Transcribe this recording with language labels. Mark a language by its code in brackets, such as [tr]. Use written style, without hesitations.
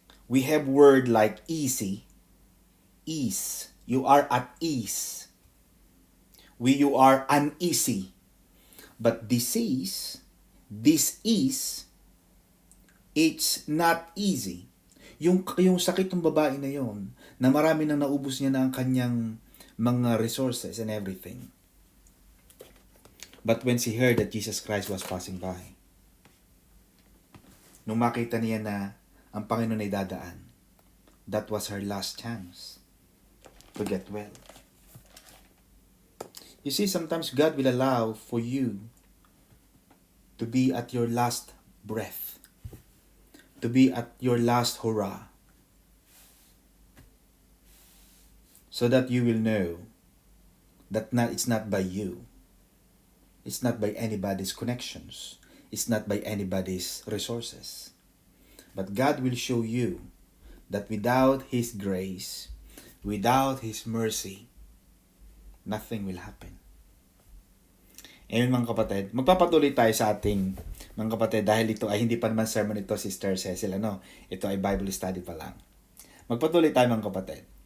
[en] We have word like easy, ease. You are at ease. You are uneasy. But disease, dis-ease, it's not easy. [tl] Yung sakit ng babae na yon, na marami nang naubos niya na ang kanyang mga [en] resources and everything. But when she heard that Jesus Christ was passing by, [tl] nung makita niya na ang Panginoon ay dadaan, [en] that was her last chance to get well. You see, sometimes God will allow for you to be at your last breath, to be at your last hurrah, so that you will know that it's not by you, it's not by anybody's connections, it's not by anybody's resources, but God will show you that without His grace, without His mercy, nothing will happen. [tl] Amen mga kapatid. Magpapatuloy tayo sa ating mga kapatid dahil ito ay hindi pa naman sermon ito, Sister Cecil. Ito ay Bible study pa lang. Magpatuloy tayo mga kapatid.